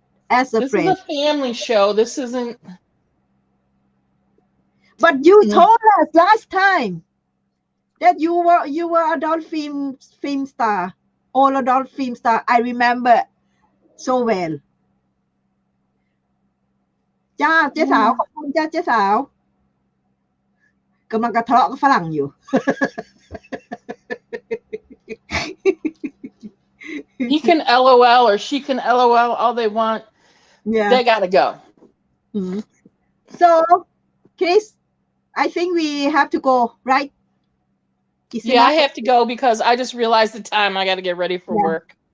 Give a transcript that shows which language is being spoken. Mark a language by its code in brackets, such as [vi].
[en] As a friend. This is a family show. This isn't. But you told us last time that you were adult film star, all adult film star. I remember so well. [th] จ้าเจ๊สาวขอบคุณจ้าเจ๊สาวกำลังกระทะกับฝรั่งอยู่ [en] He can LOL or she can LOL all they want. Yeah. They gotta go. So, Chris, I think we have to go, right? Yeah, I have to go because I just realized the time. I got to get ready for work.